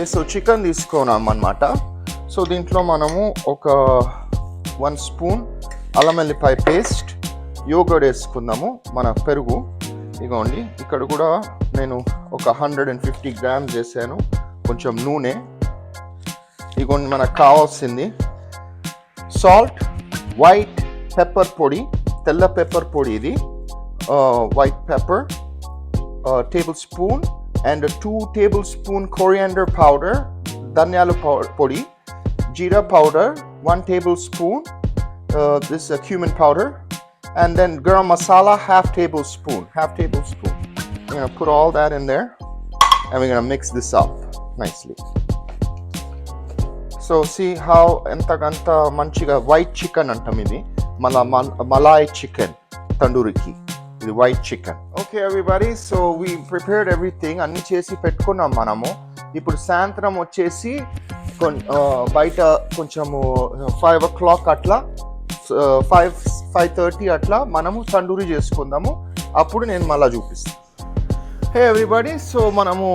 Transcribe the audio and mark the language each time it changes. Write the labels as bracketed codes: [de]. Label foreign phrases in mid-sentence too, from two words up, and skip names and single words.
[te] సో చికెన్ తీసుకున్నాం అన్నమాట సో దీంట్లో మనము ఒక 1 స్పూన్ అల్లం వెల్లిపాయ [en] paste yogurt [te] వేసుకుందాము మన పెరుగు ఇగోండి ఇక్కడ కూడా నేను ఒక 150 grams వేసాను కొంచెం నూనె ఇగోండి మనకు కావాల్సింది [en] salt white pepper [te] పొడి తెల్ల పెప్పర్ పొడి ఇది [en] white pepper tablespoon and 2 tablespoon coriander powder [te] ధనియాల పొడి [en] jeera powder 1 tablespoon this cumin powder and then garam masala half tablespoon we're going to put all that in there and we're going to mix this up nicely so see how [te] ఎంతగంట మంచిగా [en] white chicken [te] అంటాం ఇది malai chicken tandoori ki ఇది [en] white chicken okay everybody so we prepared everything [te] అన్ని చేసి పెట్టుకున్నాం మనము ఇప్పుడు సాయంత్రం వచ్చేసి బయట కొంచెము 5 o'clock అట్లా 5:30 అట్లా మనము తండూరి చేసుకుందాము అప్పుడు నేను మళ్ళీ చూపిస్తాను [en] hey everybody so [te] మనము